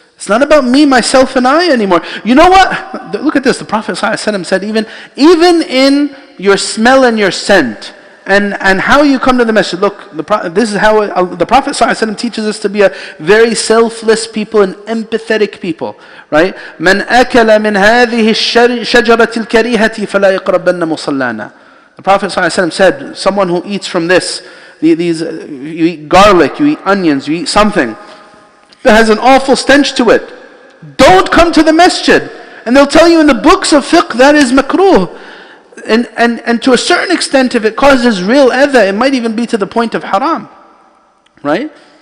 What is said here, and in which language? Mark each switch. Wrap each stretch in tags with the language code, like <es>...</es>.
<en>It's not about me, myself, and I anymore. You know what? Look at this. The Prophet ﷺ said, even in your smell and your scent, and how you come to the masjid. Look, this is how the Prophet ﷺ teaches us to be a very selfless people and empathetic people, right?</en> <ar>من أكل من هذه الشجرة الكريهة فلا يقربن مصلانا.</ar> <en>The Prophet ﷺ said, someone who eats from this, you eat garlic, you eat onions, you eat something that has an awful stench to it, don't come to the masjid. And they'll tell you in the books of fiqh that is makruh. And to a certain extent, if it causes real adha, it might even be to the point of haram. Right?</en>